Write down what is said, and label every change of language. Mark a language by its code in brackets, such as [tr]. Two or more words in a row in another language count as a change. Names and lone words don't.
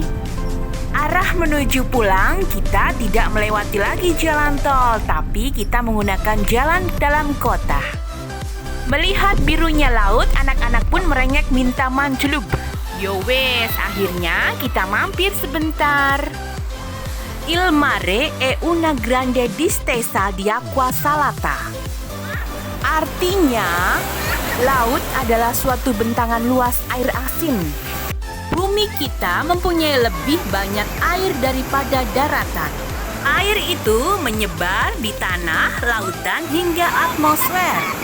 [id] Arah menuju pulang, kita tidak melewati lagi jalan tol, tapi kita menggunakan jalan dalam kota. Melihat birunya laut, anak-anak pun merengek minta mancelup. [jv] Yo wes, [id] akhirnya kita mampir sebentar. [it] Il mare è una grande distesa di acqua salata. [id] Artinya, laut adalah suatu bentangan luas air asin. Bumi kita mempunyai lebih banyak air daripada daratan. Air itu menyebar di tanah, lautan, hingga atmosfer.